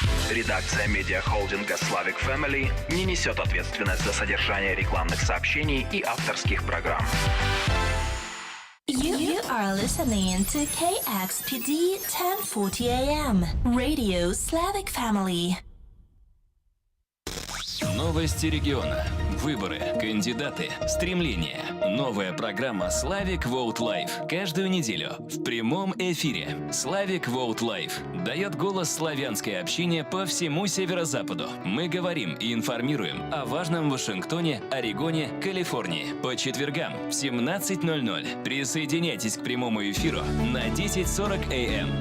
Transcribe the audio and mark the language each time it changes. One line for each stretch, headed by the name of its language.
Russian: Редакция медиахолдинга Slavic Family не несет ответственность за содержание рекламных сообщений и авторских программ.
English: You are listening to KXPD 1040 AM, Radio Slavic Family.
Russian: Новости региона, выборы, кандидаты, стремления. Новая программа Slavic Vote Live. Каждую неделю в прямом эфире. Slavic Vote Live дает голос славянской общине по всему северо-западу. Мы говорим и информируем о важном в Вашингтоне, Орегоне, Калифорнии. По четвергам в 17:00. Присоединяйтесь к прямому эфиру на 10:40 AM.